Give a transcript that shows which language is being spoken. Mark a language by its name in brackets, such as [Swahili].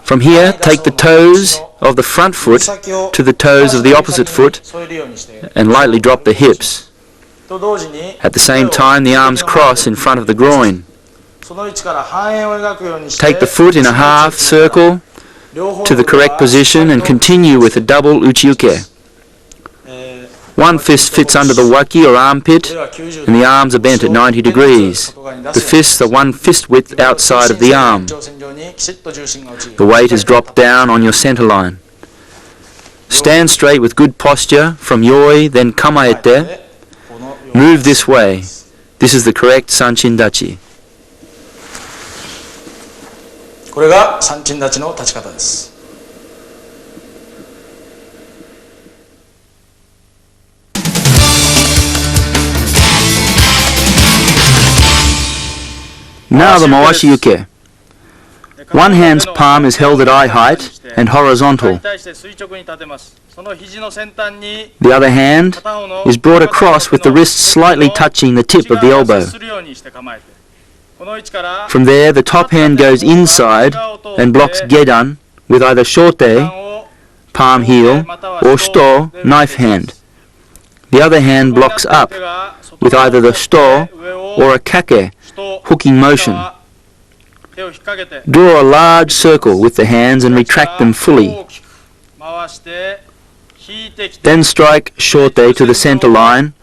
[English] From here, take the toes of the front foot to the toes of the opposite foot [Japanese] 添えるようにして [English] and lightly drop the hips. [Japanese] と同時に [English] At the same time, the arms cross in front of the groin. [Japanese] その位置から半円を描くようにして [English] Take the foot in a half circle [Japanese] 両方の [English] to the correct position and continue with a double uchiuke. One fist fits under the waki or armpit, and the arms are bent at 90 degrees. The fists are one fist width outside of the arm. The weight is dropped down on your centerline. Stand straight with good posture from yoi, then kamaete. Move this way. This is the correct Sanchin dachi. [Japanese] これが三鎮立ちの立ち方です。 [English] Now the mawashi uke. One hand's palm is held at eye height and horizontal. [Japanese] 対して垂直に立てます。その肘の先端に [English] The other hand [Japanese] 片方の [English] is brought across with the wrist slightly touching the tip of the elbow. [Japanese] するようにして構えてこの位置から [English] From there, the top hand goes inside and blocks gedan with either shote, palm heel, or shito, knife hand. The other hand blocks up with either the shito or a kake, hooking motion. [Japanese] 手を引っ掛けて [English] Draw a large circle with the hands and retract them fully. [Japanese] 大きく回して引いてきて [English] Then strike shote to the center line,